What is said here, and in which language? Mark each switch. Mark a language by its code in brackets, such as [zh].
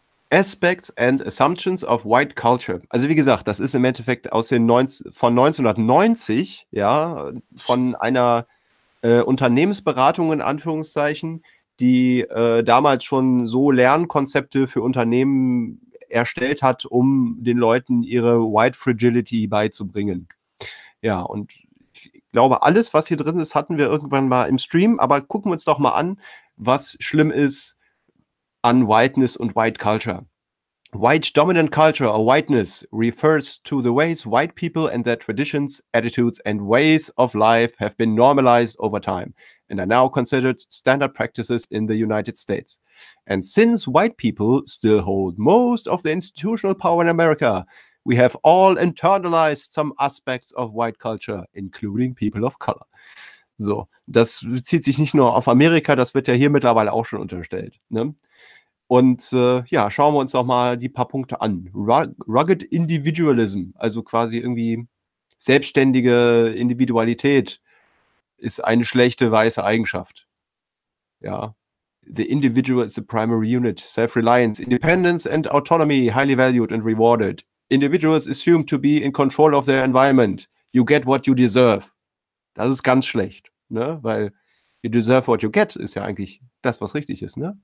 [en] Aspects and Assumptions of White Culture. [de] Also wie gesagt, das ist im Endeffekt von 1990, ja, von einer Unternehmensberatung in Anführungszeichen, die damals schon so Lernkonzepte für Unternehmen erstellt hat, um den Leuten ihre White Fragility beizubringen. Ja, und ich glaube, alles, was hier drin ist, hatten wir irgendwann mal im Stream, aber gucken wir uns doch mal an, was schlimm ist an Whiteness und White Culture. [en] White Dominant Culture or Whiteness refers to the ways white people and their traditions, attitudes and ways of life have been normalized over time and are now considered standard practices in the United States. And since white people still hold most of the institutional power in America, we have all internalized some aspects of white culture, including people of color. [de] So, das bezieht sich nicht nur auf Amerika, das wird ja hier mittlerweile auch schon unterstellt, ne? Und ja, schauen wir uns doch mal die paar Punkte an. Rugged Individualism, also quasi irgendwie selbstständige Individualität, ist eine schlechte weiße Eigenschaft. [en] Ja. The individual is the primary unit. Self-reliance, independence and autonomy, highly valued and rewarded. Individuals assume to be in control of their environment. You get what you deserve. [de] Das ist ganz schlecht, ne? Weil [en] you deserve what you get [de] ist ja eigentlich das, was richtig ist, ne?